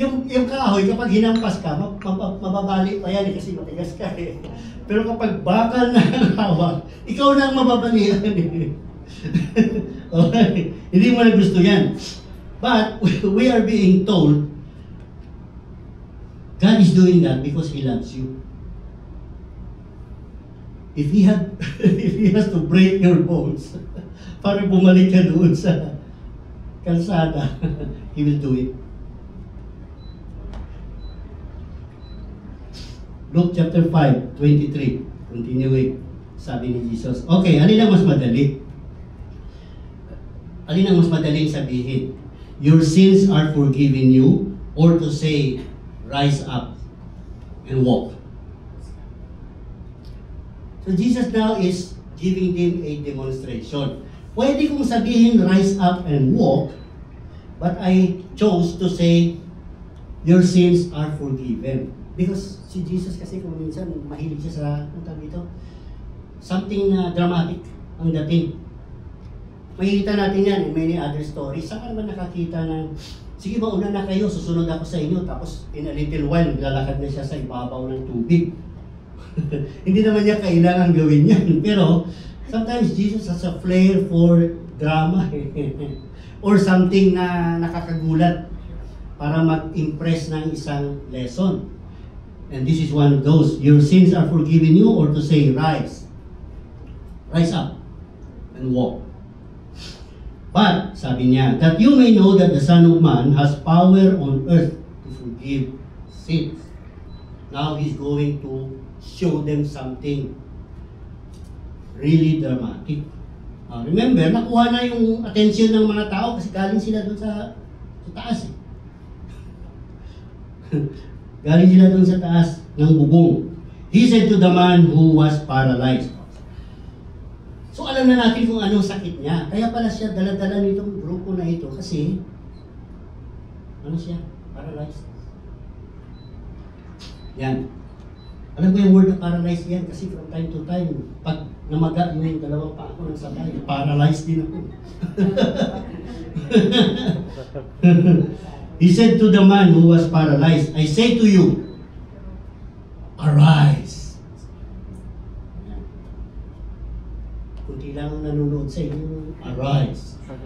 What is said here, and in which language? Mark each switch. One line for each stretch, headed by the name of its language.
Filipino: yung kahoy, kapag hinampas ka, mababali pa yan kasi matigas ka eh. Pero kapag bakal na ang hawak, ikaw na ang mababalian eh. Okay. Hindi mo na gusto yan.
English: But we are being told God is doing that because He loves you. If He has to break your bones
Filipino: para bumalik ka doon sa
English: kalsada, He will do it.
Filipino: Luke chapter 5:23, continuing, sabi ni Jesus, okay, alin ang mas madali? Alin ang mas madaling sabihin?
English: Your sins are forgiven you, or to say, rise up and walk. So Jesus now is giving them a demonstration.
Filipino: Pwede kong sabihin,
English: rise up and walk, but I chose to say, your sins are forgiven.
Filipino: Because si Jesus kasi kung minsan mahilig siya sa, ang tawag dito, something na dramatic ang dating. Makikita natin yan
English: in many other stories.
Filipino: Saan ka naman nakakita na, sige ba, una na kayo, susunod ako sa inyo, tapos
English: in a little while,
Filipino: lalakad na siya sa ibabaw ng tubig. Hindi naman niya kailangan gawin yan. Pero,
English: sometimes Jesus has a flair for drama or something
Filipino: na nakakagulat para mag-impress ng isang lesson.
English: And this is one of those. Your sins are forgiven you, or to say, rise. Rise up and walk. But,
Filipino: sabi niya,
English: that you may know that the Son of Man has power on earth to forgive sins. Now He's going to show them something really dramatic.
Filipino: Remember, nakuha na yung attention ng mga tao kasi galing sila doon sa taas. Galing sila doon sa taas ng bubong.
English: He said to the man who was paralyzed.
Filipino: So alam na natin kung anong sakit niya. Kaya pala siya dala-dala nitong grupo na ito kasi ano siya?
English: Paralyzed.
Filipino: Yan. Alam ko yung word na paralyzed yan kasi
English: from time to time,
Filipino: pag namaga yung dalawang paa ko ng sakay, paralyzed din ako.
English: He said to the man who was paralyzed, I say to you, arise.
Filipino: Kunti lang ang nanonood sa inyo, arise.